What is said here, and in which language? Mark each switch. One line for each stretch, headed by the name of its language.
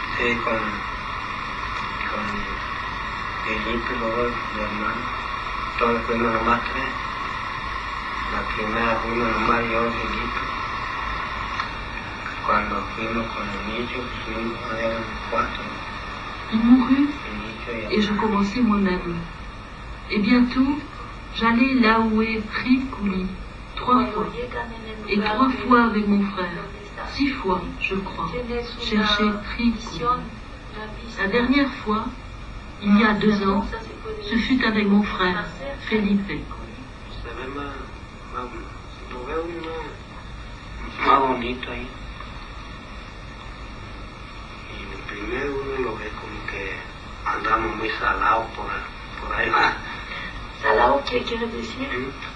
Spanish: Sí, con Felipe, luego mi hermano. Todos fuimos nomás 3. La primera fuimos nomás yo y Felipe. Cuando fuimos con el nicho, pues fuimos, eran 4.
French: Il mourut
Spanish: El nicho
French: et je commençai moi-même. Et bientôt, j'allais là où est Frikouli, 3 fois. Et 3 fois avec mon frère. 6 fois, je crois, chercher Frikouli. La dernière fois, il y a 2 ans, ce fut avec mon frère, Felipe.
Spanish: se ve lo veo más bonito ahí. Y primero uno lo ve como que andamos muy salados por ahí. ¿Salado qué quiere decir?